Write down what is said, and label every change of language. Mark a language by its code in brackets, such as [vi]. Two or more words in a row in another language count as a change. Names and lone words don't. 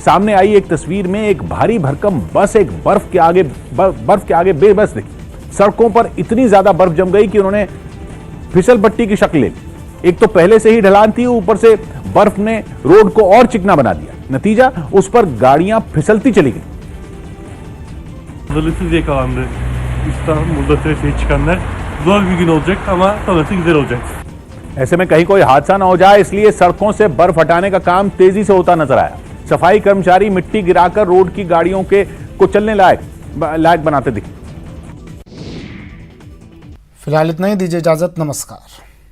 [hi] सामने आई एक तस्वीर में एक भारी भरकम बस एक बर्फ के आगे बेबस दिखी। सड़कों पर इतनी ज्यादा बर्फ जम गई कि उन्होंने फिसल पट्टी की शक्ल ले ली। एक तो पहले से ही ढलान थी, ऊपर से बर्फ ने रोड को और चिकना बना दिया। नतीजा, उस पर गाड़ियां फिसलती चली गई। [tr] Hazırlıksız yakalandı. İstanbul'da trafiğe çıkanlar zor bir gün olacak ama sonrası güzel olacak. [hi] ऐसे में कहीं कोई हादसा न हो जाए, इसलिए सड़कों से बर्फ हटाने का काम तेजी से होता नजर आया। सफाई कर्मचारी मिट्टी गिराकर रोड की गाड़ियों को चलने लायक बनाते दिखे। फिलहाल इतना ही, दीजिए इजाजत, नमस्कार।